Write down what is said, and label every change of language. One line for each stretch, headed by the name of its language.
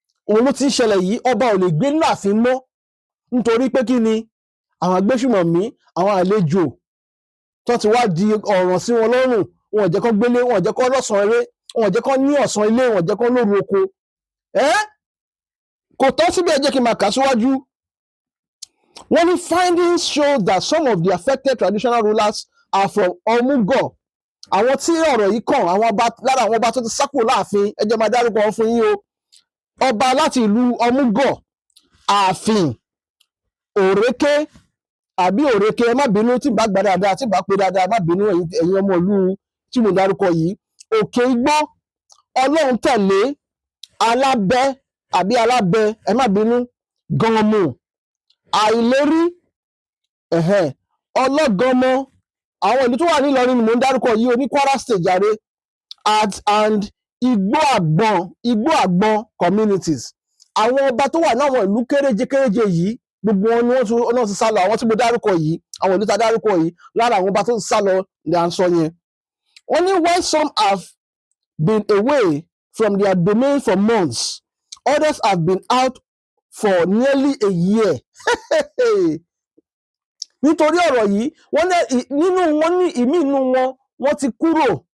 Yoruba: Òun ló ti ń ṣẹlẹ̀ yìí, ọba ò lè gbé nínú ààfin mọ́ nítorí pé kí ni àwọn agbésùmọ̀mí, àwọn àlejò tó ti wá di ọ̀ràn sí wọn lọ́rùn, wọn ò jẹ́ kán gbélé, wọn ò jẹ́ kán lọ́sàn eré, wọn ò jẹ́ kán ní ọ̀sán ilé, wọn ò jẹ́ kán lóru oko. Kò tán síbẹ̀, jẹ́ kí n máa kà síwájú. Wọ́n ní
English: findings show that some of the affected traditional rulers are from Omugo.
Yoruba: Àwọn tí ọ̀rọ̀ yìí kàn, lára àwọn ọba tó ti sá kúrò láàfin, ẹ jẹ́ máa dárúkọ wọn fún yín o. Ọba láti ìlú Omugo, ààfin, òréké àbí òréké, ẹ má bínú tí bá gbà dáadáa, tí bá pé dáadáa, ẹ má bínú ẹ̀yin ọmọ ìlú tí mo dárúkọ yìí. Òkè Igbó, Ọlọ́run tẹ̀lé, Alábẹ́ àbí Alábẹ́, ẹ má bínú, Gànmù, Àìlérí, Ọlọ́gọmọ, àwọn ìlú tó wà ní Ìlọrin ni mò ń dárúkọ yìí o, ní Kwara State jàre, and Igbó Àgbọn communities. Àwọn ọba tó wà láwọn ìlú kéréje yìí, gbogbo wọn ni wọ́n ti sá lọ. Àwọn tí mo dárúkọ yìí, àwọn ìlú tá a dárúkọ yìí, lára àwọn ọba tó ti sá lọ ni à ń sọ yẹn. Wọ́n ní
English: while some have been away from their domain for months, others have been out for nearly a year.
Yoruba: Nítorí ọ̀rọ̀ yìí, wọ́n ní ìmí inú wọn, wọ́n ti kúrò.